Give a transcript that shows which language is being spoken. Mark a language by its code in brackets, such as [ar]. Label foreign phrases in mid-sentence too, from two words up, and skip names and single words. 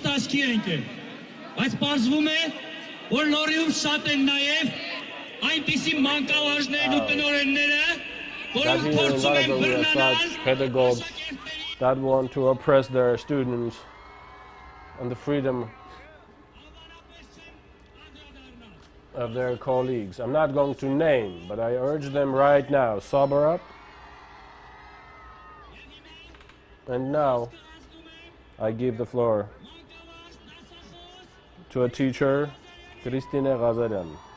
[hy] աչքի ենք են, բայց պարզվում է, որ նորիում շատ են նաև այնպիսի մանկավարժներն ու տնօրենները, որոնք փորձում են բռնանալ [en] pedagogues that want to oppress their students and the freedom of their colleagues. I'm not going to name, but I urge them right now, sober up. And now, I give the floor to a teacher, Christine Ghazarian.